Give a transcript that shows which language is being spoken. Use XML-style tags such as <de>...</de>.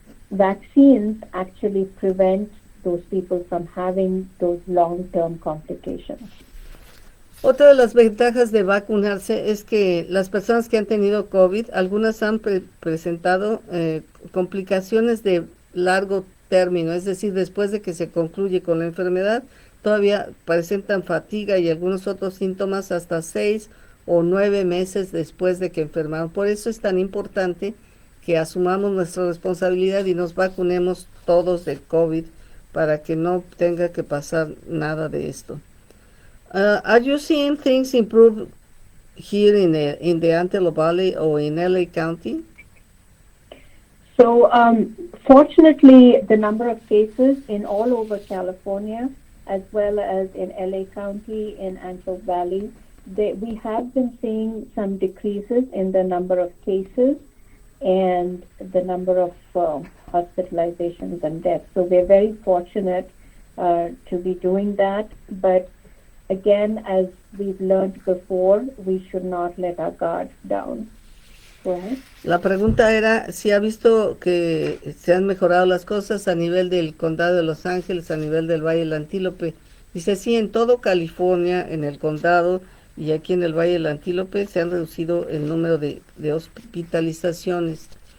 <en>Vaccines actually prevent those people from having those long-term complications.</en> <es>Otra de las ventajas de vacunarse es que las personas que han tenido COVID, algunas han presentado complicaciones de largo término, es decir, después de que se concluye con la enfermedad, todavía presentan fatiga y algunos otros síntomas hasta 6 o 9 meses después de que enfermaron. Por eso es tan importante que asumamos nuestra responsabilidad y nos vacunemos todos del COVID para que no tenga que pasar nada de esto.</es> <en>Are you seeing things improve here in the Antelope Valley or in LA County? So, fortunately, the number of cases in all over California, as well as in LA County, in Antelope Valley, we have been seeing some decreases in the number of cases and the number of hospitalizations and deaths. So we're very fortunate to be doing that. But again, as we've learned before, we should not let our guard down. Right?</en> <es>La pregunta era si ha visto que se han mejorado las cosas a nivel del condado de Los Ángeles, a nivel del Valle del Antílope. Dice, sí, en todo California, en el condado y aquí en el Valle del Antílope se han reducido el número de hospitalizaciones.</es>